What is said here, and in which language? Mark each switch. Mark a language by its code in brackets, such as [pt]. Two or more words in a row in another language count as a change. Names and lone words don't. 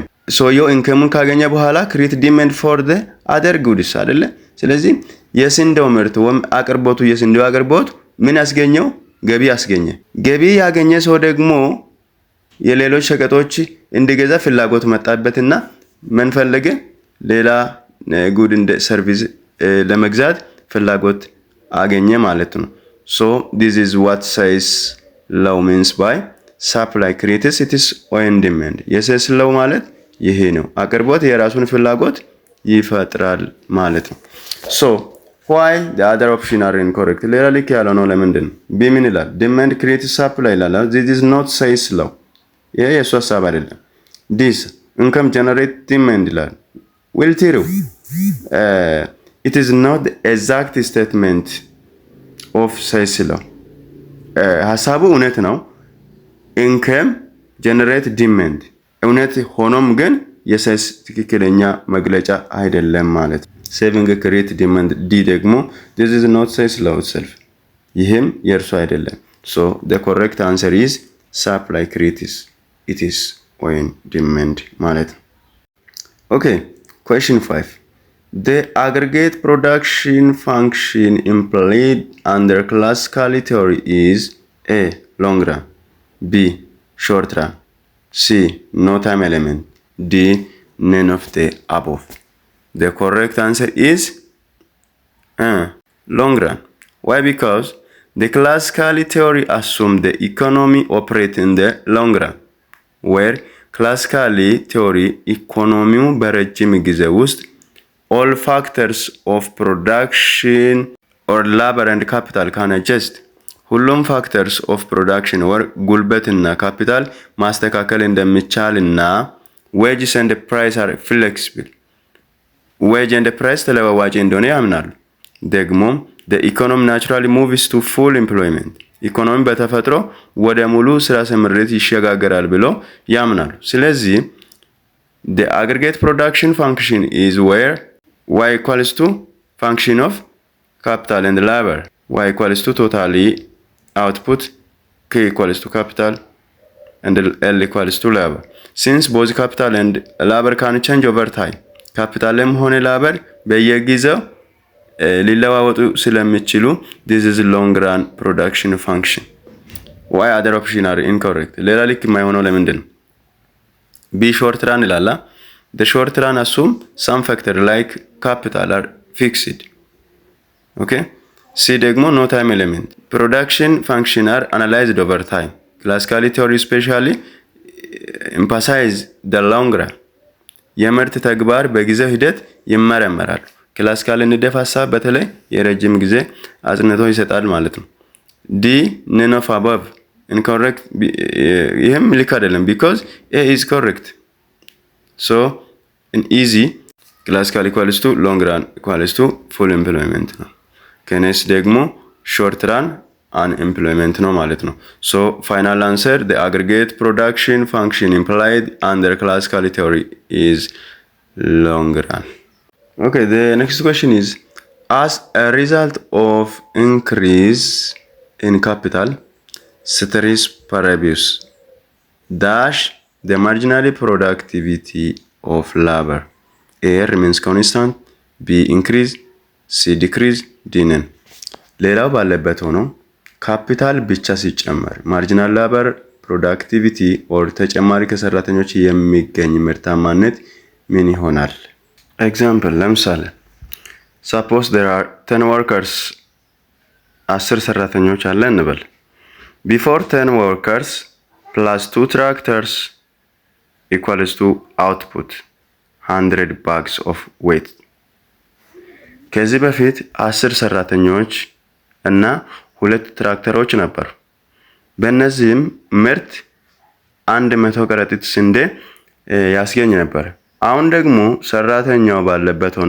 [am] ሰውየው ኢንከሙን ካገኘ በኋላ [en] create demand for the other goods [am] አይደለ? ስለዚህ የስንዴው ምርት ወይም አቅርቦቱ የስንዴው አቅርቦት ምን ያስገኘው? ገቢ ያስገኘ። ገቢ ያገኘ ሰው ደግሞ የሌሎች ሸቀጦች እንዲገዛ ፍላጎት መጣበትና ምን ፈለገ? ሌላ ጉድ እንደ ሰርቪስ ለመግዛት ፍላጎት አገኘ ማለት ነው። [en] So this is what says law means by supply creates its own demand. [am] የሴልስ law ማለት ይሄ ነው። አቅርቦት የራሱን ፍላጎት ይፈጥራል ማለት ነው። [en] So why the other option are incorrect? [am] ሌላ ልክ ያለው ነው ለምንድን ነው? ቢ ምን ይላል? [en] demand creates supply [am] ይላል። [en] This is not says law. [am] ይሄ የሱ ሐሳብ አይደለም። [en] This income generate demand [am] ይላል። [en] Will true. It is not the exact statement of says law. [am] ሐሳቡ እውነት ነው። [en] income generate demand [am] እውነት ሆኖም ግን የሳይንስ ትክክለኛ መግለጫ አይደለም ማለት ነው። [en] saving create demand [am] ዲ ደግሞ [en] this is not says law itself [am] ይህም የእርሱ አይደለም። [en] so the correct answer is supply creates it is when demand [am] ማለት ነው። [en] okay, question 5. The aggregate production function employed under classical theory is A. long run, B. short run, C. no time element, D. none of the above. The correct answer is long run. Why? Because the classical theory assumes the economy operates in the long run, where classical theory economy [am] በረጅም ጊዜ ውስጥ [en] all factors of production or labor and capital can adjust. ሁሉም factors of production or [am] ጉልበትና ካፒታል ማስተካከል እንደሚቻልና [en] wages and price are flexible. wage and price [am] ተለዋዋጭ እንደሆነ ያምናሉ። ደግሞ [en] the economy naturally moves to full employment. [am] ኢኮኖሚ በተፈጥሮ ወደ ሙሉ ስራ ስምሪት ይሸጋገራል ብሎ ያምናሉ። ስለዚህ [en] the aggregate production function is where y equals to function of capital and labor. y equals to totally output, k equals to capital and l equals to labor. Since both capital and labor can change over time, [am] capitalም ሆነ labor በየጊዜው ሊለዋወጡ ስለሚችሉ [en] this is long run production function. why other option are incorrect? [am] ሌላ ልክ የማይሆነው ለምንድን ነው? [en] b short run [am] ይላል። [en] the short run assume some factor like capital are fixed. okay, c ደግሞ no time element. production function are analyzed over time. classical theory especially emphasize the long run. [am] የምርት ተግባር በጊዜው ሂደት ይመረመራል። ክላሲካል ንድፍ ሐሳብ በተለይ የረጅም ጊዜ አጽንቶ ይሰጣል ማለት ነው። ዲ [en] none of above incorrect [am] ይሄም ልክ አይደለም [en] because A is correct. So in easy classical equals to long run equals to full employment [am] ነው። ከነስ ደግሞ [en] short run unemployment [am] ነው ማለት ነው። [en] So final answer the aggregate production function implied under classical theory is long run. Okay, the next question is as a result of increase in capital ceteris paribus dash the marginal productivity of labor. A remains constant, B increase, C decrease, D none. [am] ሌላው ባለበት ሆኖ ካፒታል ብቻ ሲጨመር [en] marginal labor productivity or [am] ተጨማሪ ከሰራተኞች የሚገኝ ምርታማነት ምን ይሆናል? [en] ኤግዛምፕል ለምሳሌ suppose there are 10 workers [am] 10 ሰራተኞች አለ እንበል [en] before 10 workers plus 2 tractors equals to output 100 bags of weight ከዚህ [am] በፊት 10 ሰራተኞች እና 2 ትራክተሮች ነበሩ በእነዚህም ምርት 100 ከረጢት ስንዴ ያስገኝ ነበር አሁን ደግሞ ሰራተኛው ባለበት ሆኖ